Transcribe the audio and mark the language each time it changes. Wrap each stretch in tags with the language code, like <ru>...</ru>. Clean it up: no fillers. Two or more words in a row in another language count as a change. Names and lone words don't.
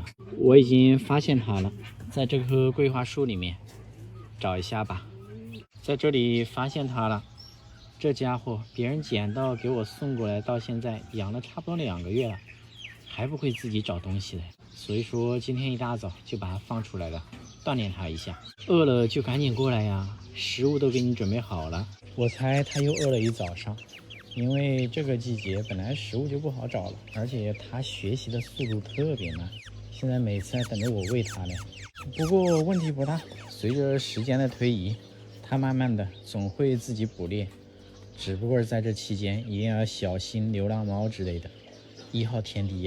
<zh>我已經發現它了，在這棵桂花樹裡面找一下吧。在這裡發現它了，這家伙別人撿到給我送過來，到現在養了差不多2個月了，還不會自己找東西的。所以說今天一大早就把它放出來了，鍛鍊它一下。餓了就趕緊過來呀，食物都給你準備好了。我猜它又餓了一早上，因為這個季節本來食物就不好找了，而且它學習的速度特別慢，現在每次還等着我餵它呢。不過問題不大，隨着時間的推移，它慢慢的總會自己捕獵，只不過在這期間一定要小心流浪貓之類的，1號天敵呀。</zh>